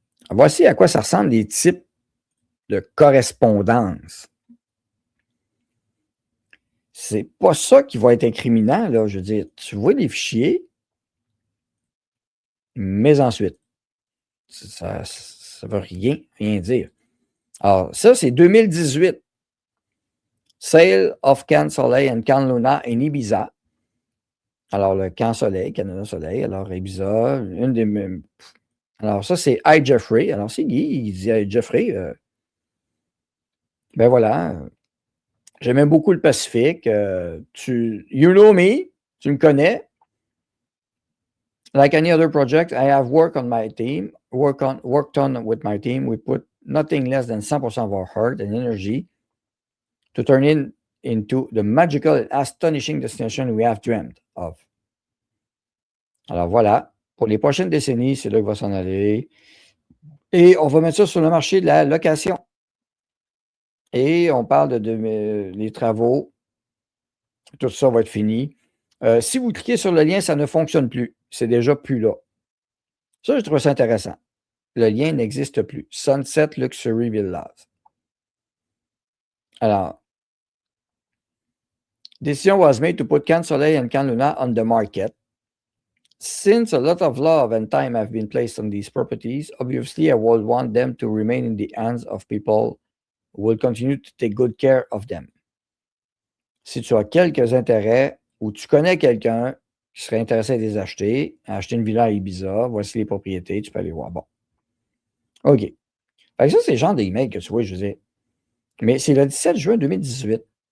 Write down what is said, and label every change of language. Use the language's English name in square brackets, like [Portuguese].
[French] Voici à quoi ça ressemble les types de correspondance. C'est pas ça qui va être incriminant, là. Je veux dire, tu vois les fichiers, mais ensuite, ça ne veut rien dire. Alors, ça, c'est 2018. [English] Sale of Can Soleil and Can Luna in Ibiza. [French] Alors, le Can Soleil, Canada Soleil. Alors, Ibiza, une des mêmes. Alors, ça, c'est [English] Hi Jeffrey. [French] Alors, c'est Guy, il dit [English] Hi Jeffrey. [French] Ben voilà. J'aimais beaucoup le Pacifique. [English] You know me, [French] tu me connais. [English] Like any other project, I have worked on with my team. We put nothing less than 100% of our heart and energy to turn it into the magical and astonishing destination we have dreamed of. [French] Alors voilà, pour les prochaines décennies, c'est là qu'il va s'en aller. Et on va mettre ça sur le marché de la location. Et on parle de les travaux. Tout ça va être fini. Si vous cliquez sur le lien, ça ne fonctionne plus. C'est déjà plus là. Ça, je trouve ça intéressant. Le lien n'existe plus. Sunset Luxury Villas. [English] Alors, decision was made to put Can Soleil and Can Luna on the market. Since a lot of love and time have been placed on these properties, obviously I would want them to remain in the hands of people who will continue to take good care of them. [French] Si tu as quelques intérêts ou tu connais quelqu'un qui serait intéressé à les acheter, à acheter une villa à Ibiza, voici les propriétés, tu peux aller voir. Bon. OK. Fait que ça, c'est le genre d'email que tu vois, je veux dire. Mais c'est le 17 juin 2018.